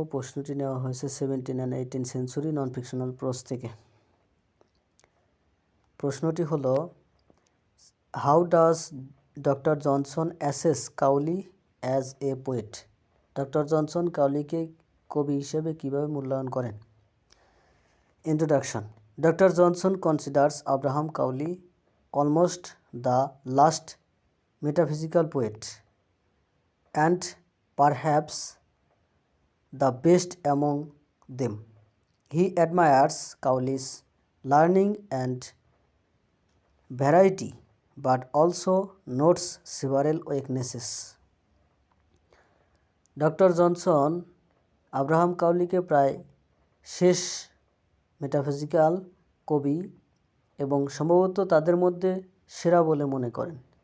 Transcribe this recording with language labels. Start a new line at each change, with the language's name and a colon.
Bangla: প্রশ্নটি নেওয়া হয়েছে 17 and 18 century non fictional pros থেকে।
English: প্রশ্নটি হলো, how does doctor Johnson assess Cowley as a poet?
Bangla: Doctor Johnson কাউলিকে কবি হিসেবে কীভাবে মূল্যায়ন করেন?
English: Introduction. Doctor Johnson considers Abraham Cowley almost the last metaphysical poet and perhaps the best among them. He admires Cowley's learning and variety, but also notes several weaknesses.
Bangla: Doctor Johnson Abraham কাউলিকে প্রায় শেষ metaphysical কবি এবং সম্ভবত তাদের মধ্যে সেরা বলে মনে করেন।